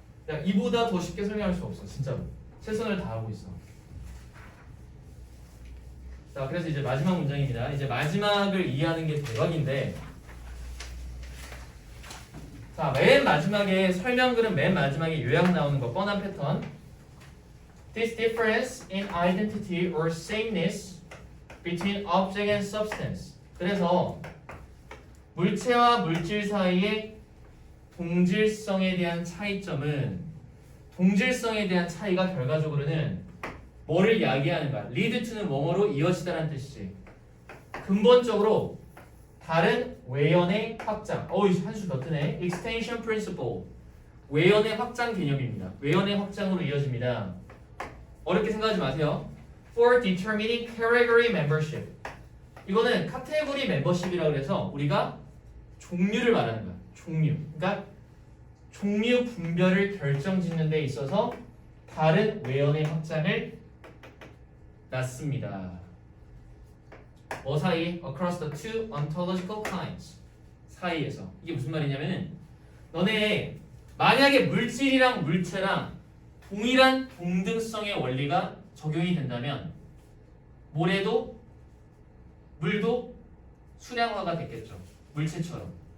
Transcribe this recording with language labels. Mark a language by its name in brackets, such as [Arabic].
[Korean] 야, 이보다 더 쉽게 설명할 수 없어. 진짜로. 최선을 다하고 있어. 자, 그래서 이제 마지막 문장입니다. 이제 마지막을 이해하는 게 대박인데, 자, 맨 마지막에 설명글은 맨 마지막에 요약 나오는 거 뻔한 패턴. [English] This difference in identity or sameness between object and substance. [Korean] 그래서 물체와 물질 사이의 동질성에 대한 차이점은, 동질성에 대한 차이가 결과적으로는 뭐를 야기하는가? [English] lead to [Korean] 는 뭐뭐로 이어지다라는 뜻이지. 근본적으로 다른 외연의 확장. 한수 더 뜨네. [English] extension principle. [Korean] 외연의 확장 개념입니다. 외연의 확장으로 이어집니다. 어렵게 생각하지 마세요. [English] For determining category membership. [Korean] 이거는 카테고리 멤버십이라고 해서 우리가 종류를 말하는 거야. 종류. 그러니까 종류 분별을 결정짓는 데 있어서 다른 외연의 확장을 낳습니다. 뭐 사이? [English] Across the two ontological kinds. [Korean] 사이에서. 이게 무슨 말이냐면은 너네 만약에 물질이랑 물체랑 동일한 동등성의 원리가 적용이 된다면 모래도 물도 순양화가 됐겠죠. 물체처럼.